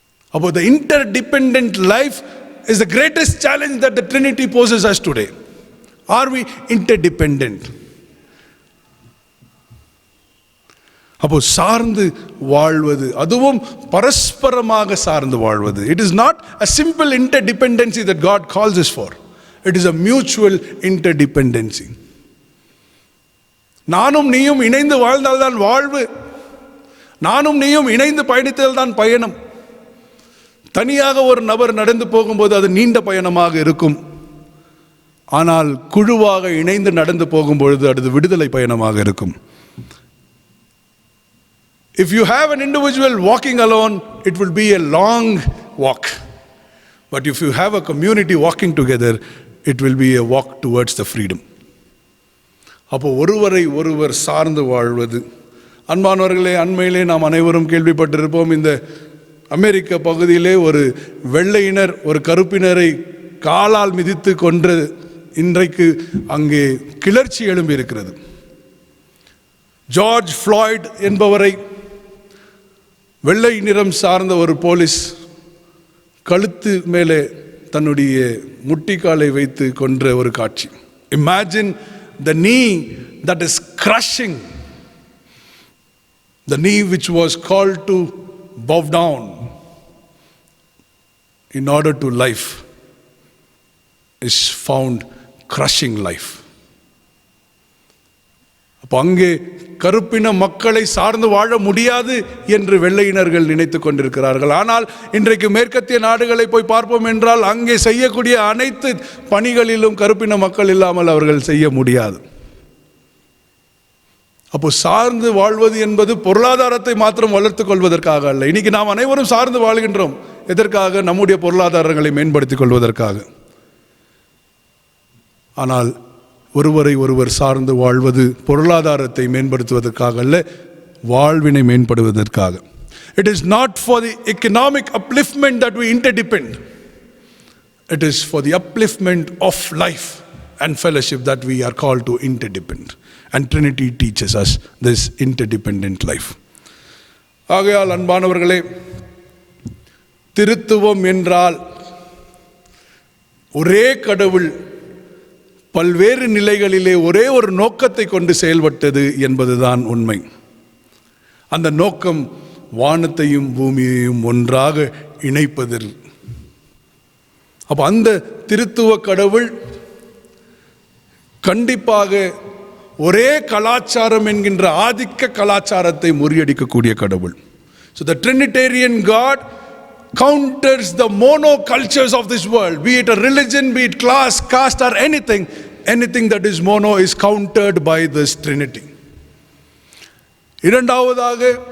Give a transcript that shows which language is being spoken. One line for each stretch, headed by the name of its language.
Tamil: அப்போ
English: the interdependent life is the greatest challenge that the Trinity poses us today. Are we interdependent?
Tamil: அப்போ சார்ந்து வாழ்வது, அதுவும் பரஸ்பரமாக சார்ந்து வாழ்வது.
English: It is not a simple interdependency that God calls us for. It is a mutual interdependency.
Tamil: நானும் நீயும் இணைந்து வாழ்ந்தால்தான் வாழ்வு, நானும் நீயும் இணைந்து பயணித்தால்தான் பயணம். தனியாக ஒரு நபர் நடந்து போகும்போது அது நீண்ட பயணமாக இருக்கும். ஆனால் குழுவாக இணைந்து நடந்து போகும்பொழுது அது விடுதலை பயணமாக இருக்கும்.
English: If you have an individual walking alone, it will be a long walk. But if you have a community walking together, it will be a walk towards the freedom.
Tamil: அப்போ ஒருவரை ஒருவர் சார்ந்து வாழ்வது. அன்பானவர்களே, அண்மையிலே நாம் அனைவரும் கேள்விப்பட்டிருப்போம், இந்த அமெரிக்க பகுதியிலே ஒரு வெள்ளையினர் ஒரு கருப்பினரை காலால் மிதித்து கொன்று இன்றைக்கு அங்கே கிளர்ச்சி எழும்பி இருக்கிறது. ஜார்ஜ் ஃப்ளாய்ட் என்பவரை வெள்ளை நிறம் சார்ந்த ஒரு போலீஸ் கழுத்து மேலே தன்னுடைய முட்டிக்காலை வைத்து கொன்ற ஒரு காட்சி.
English: Imagine the knee that is crushing, the knee which was called to bow down in order to life is found crushing life.
Tamil: அப்போ அங்கே கருப்பின மக்களை சார்ந்து வாழ முடியாது என்று வெள்ளையினர்கள் நினைத்து கொண்டிருக்கிறார்கள். ஆனால் இன்றைக்கு மேற்கத்திய நாடுகளை போய் பார்ப்போம் என்றால் அங்கே செய்யக்கூடிய அனைத்து பணிகளிலும் கருப்பின மக்கள் இல்லாமல் அவர்கள் செய்ய முடியாது. அப்போ சார்ந்து வாழ்வது என்பது பொருளாதாரத்தை மாத்திரம் வளர்த்துக் கொள்வதற்காக அல்ல. இன்னைக்கு நாம் அனைவரும் சார்ந்து வாழ்கின்றோம். எதற்காக? நம்முடைய பொருளாதாரங்களை மேம்படுத்திக் கொள்வதற்காக. ஆனால் ஒருவரை ஒருவர் சார்ந்து வாழ்வது பொருளாதாரத்தை மேம்படுத்துவதற்காக அல்ல, வாழ்வினை மேம்படுவதற்காக.
English: It is not for the economic upliftment that we interdepend. It is for the upliftment of life and fellowship that we are called to interdepend. And Trinity teaches us this interdependent life.
Tamil: ஆகையால் அன்பானவர்களே, திருத்துவம் என்றால் ஒரே கடவுள் பல்வேறு நிலைகளிலே ஒரே ஒரு நோக்கத்தை கொண்டு செயல்பட்டது என்பதுதான் உண்மை. அந்த நோக்கம் வானத்தையும் பூமியையும் ஒன்றாக இணைப்பதில். அப்போ அந்த திருத்துவ கடவுள் கண்டிப்பாக ஒரே கலாச்சாரம் என்கின்ற ஆதிக்க கலாச்சாரத்தை முறியடிக்கக்கூடிய கடவுள்.
English: So the Trinitarian God counters the monocultures of this world, be it a religion, be it class, caste or anything that is mono is countered by this Trinity.
Tamil: இரண்டாவதாக